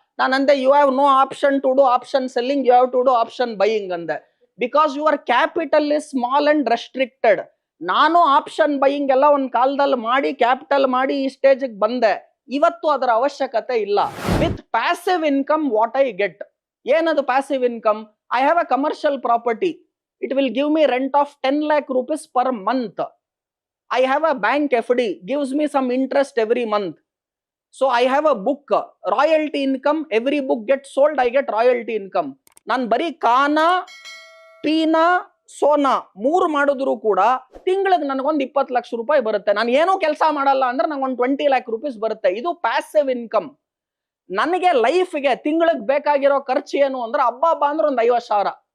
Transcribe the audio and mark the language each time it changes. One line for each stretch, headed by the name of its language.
Kannada: ನಾನು ಅಂದೆ
English: you have no option to do option selling, you have to do option buying
Kannada: ಅಂದೆ.
English: Because your capital is small and restricted.
Kannada: ನಾನು option buying ಎಲ್ಲ ಒಂದು ಕಾಲದಲ್ಲಿ ಮಾಡಿ ಕ್ಯಾಪಿಟಲ್ ಮಾಡಿ ಈ ಸ್ಟೇಜಿಗೆ ಬಂದೆ. ಇವತ್ತು ಅದರ ಅವಶ್ಯಕತೆ ಇಲ್ಲ.
English: with passive income what I get,
Kannada: ಏನದು
English: Passive income? I have a commercial property, it will give me rent of 10 lakh rupees per month. I have a bank FD, gives me some interest every month. So I have a book, royalty income, every book gets sold, I get royalty income.
Kannada: ನಾನು ಬರೀ ಕಾನಾ ಪೀನಾ ಸೋನಾ 3 ಮಾಡಿದ್ರು ಕೂಡ ತಿಂಗಳಿಗೆ ನನಗೊಂದು 20 ಲಕ್ಷ ರೂಪಾಯಿ ಬರುತ್ತೆ. ನಾನು ಏನೂ ಕೆಲಸ ಮಾಡಲ್ಲ ಅಂದ್ರೆ ನಂಗೊಂದು 20 lakh rupees ಬರುತ್ತೆ. ಇದು ಪ್ಯಾಸಿವ್ ಇನ್ಕಮ್. ನನಗೆ ಲೈಫ್ಗೆ ತಿಂಗಳಿಗೆ ಬೇಕಾಗಿರೋ ಖರ್ಚು ಏನು ಅಂದ್ರೆ ಹಬ್ಬ ಅಂದ್ರೆ ಒಂದು 50,000.